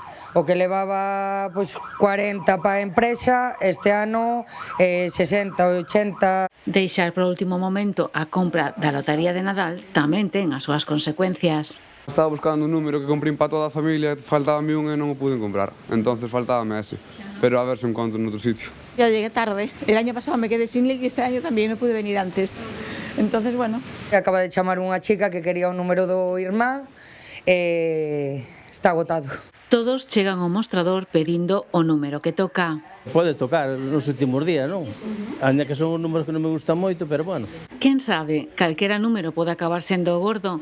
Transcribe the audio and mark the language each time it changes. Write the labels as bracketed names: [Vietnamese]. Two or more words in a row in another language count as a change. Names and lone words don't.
[Galician] O que levaba 40 para a empresa, este ano 60, 80. Deixar para o último momento a compra da lotería de Nadal tamén ten as súas consecuencias. Estaba buscando un número que comprín para toda a familia, faltábame un e non o pude comprar, entonces faltábame ese, pero a ver se encontro en outro sitio. [Spanish] Ya llegué tarde, el año pasado me quedé sin link y este año también no pude venir antes. Entonces, bueno. [Galician] Acaba de chamar unha chica que quería o número do irmán e está agotado. Todos chegan ao mostrador pedindo o número que toca. Pode tocar nos últimos días, non? Ainda que son os números que non me gustan moito, [Spanish] pero bueno. [Galician] Quen sabe, calquera número pode acabar sendo o gordo.